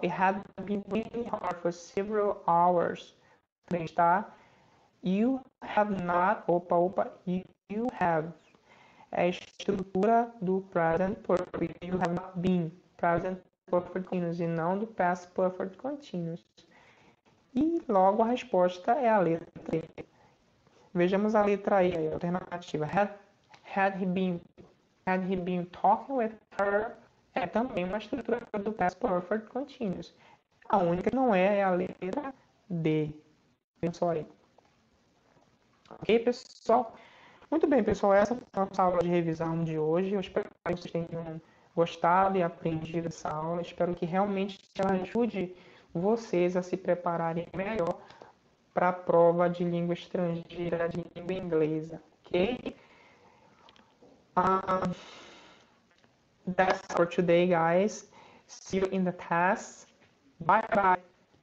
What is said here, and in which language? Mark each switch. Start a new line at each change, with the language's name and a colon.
English: It had been raining hard for several hours,
Portuguese: também está.
English: You have not, you have.
Portuguese: É a estrutura do present perfect.
English: You have not been
Portuguese: present perfect continuous e não do past perfect continuous. E logo a resposta é a letra E. Vejamos a letra E, a alternativa.
English: Had he been talking with her?
Portuguese: É também uma estrutura do past perfect continuous. A única que não é a letra D. Pensou aí. Ok, pessoal? Muito bem, pessoal. Essa foi a nossa aula de revisão de hoje. Eu espero que vocês tenham gostado e aprendido essa aula. Espero que realmente ela ajude vocês a se prepararem melhor para a prova de língua estrangeira, de língua inglesa. Ok?
English: That's for today, guys. See you in the test. Bye bye.